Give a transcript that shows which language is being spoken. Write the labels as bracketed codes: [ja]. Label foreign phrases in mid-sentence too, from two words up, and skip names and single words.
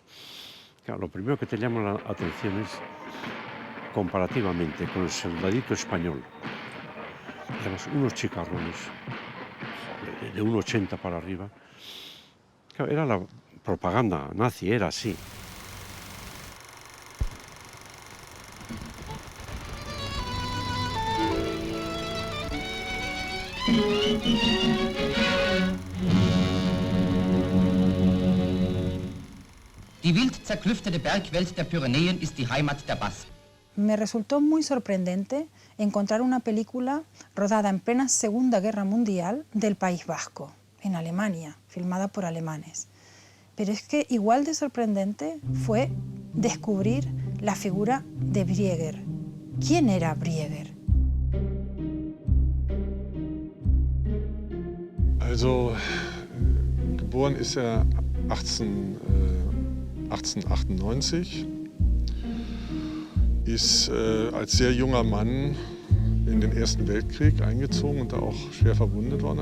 [es] Claro, lo primero que te llama la atención es comparativamente con el soldadito español. Además, unos chicarrones de 1,80 para arriba. Claro, era la propaganda nazi, era así. [de] Die wild zerklüftete Bergwelt der Pyrenäen ist die Heimat der Basken. [es] Me resultó muy sorprendente encontrar una película rodada en plena Segunda Guerra Mundial del País Vasco, en Alemania, filmada por alemanes. Pero es que igual de sorprendente fue descubrir la figura de Brieger. ¿Quién era Brieger? [de] Also, geboren ist er 1898, ist als sehr junger Mann in den Ersten Weltkrieg eingezogen und da auch schwer verwundet worden.